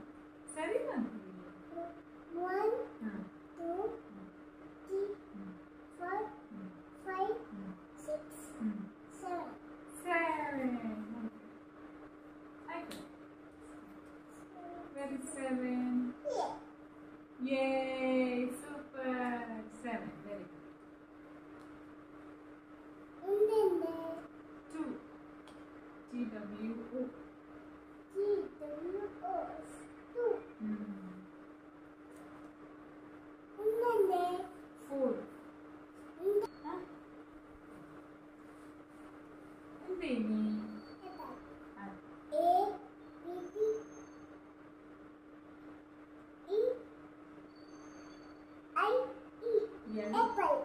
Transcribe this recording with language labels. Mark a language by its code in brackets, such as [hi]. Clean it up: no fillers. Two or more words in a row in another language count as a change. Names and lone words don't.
[en] Sorry, monthly. 1, 2, 3, 4, 5, 6, 7. 7. Where is 7? Yeah. Yay! Super! 7. Very good. And then 2. T-W-O. T-W-O. 2. And then 4. Huh? And baby. Apple.